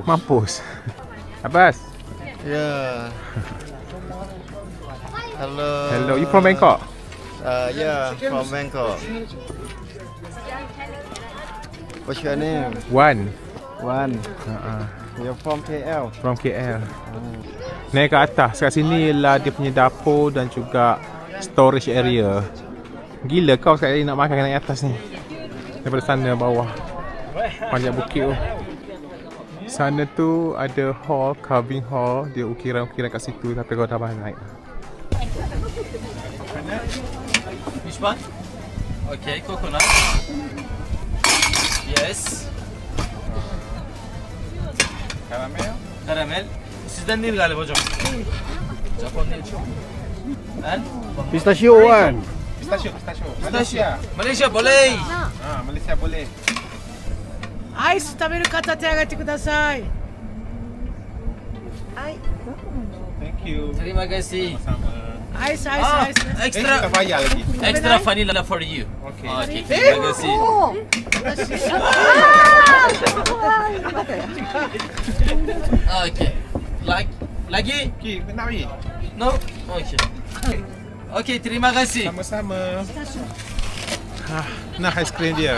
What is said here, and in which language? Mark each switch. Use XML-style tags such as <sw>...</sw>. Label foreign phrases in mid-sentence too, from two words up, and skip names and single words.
<ms>Mampus. Abbas.</ms> <en>Yeah. Hello. Hello, you from Bangkok? Yeah, from Bangkok. What's your name? Wan. You're from KL. From KL.</en> <ms>Naik ke atas. Kat sini ialah dia punya dapur dan juga</ms> <en>storage area.</en> <ms>Gila kau sekali nak makan naik atas ni. Daripada sana bawah. Panjang bukit tu. Sana tu ada hall,</ms> <en>carving hall.</en> <ms>Dia ukiran-ukiran kat situ tapi kau dah naik.</ms> <en>Which one? Okay, coconut. Yes. Caramel.</en> <tr>Sizden değil galiba hocam. Japon değil.</tr> <en>And?</en> <ms>Pistachio kan? Malaysia. Malaysia boleh. Malaysia boleh.</ms> <ja>アイス食べる方手上がってください。</ja> <en>Thank you.</en> <ms>Terima kasih.</ms> <ja>アイスアイスアイス。</ja> <ms>Extra bayar lagi.</ms> <en>extra vanilla for you. Okay.</en> <ms>Okay, terima kasih. Okay. Lagi? Okay, nak pergi?</ms> <en>No? Okay. Okay,</en> <ms>terima kasih. Sama-sama. Nah, ais krim dia.</ms>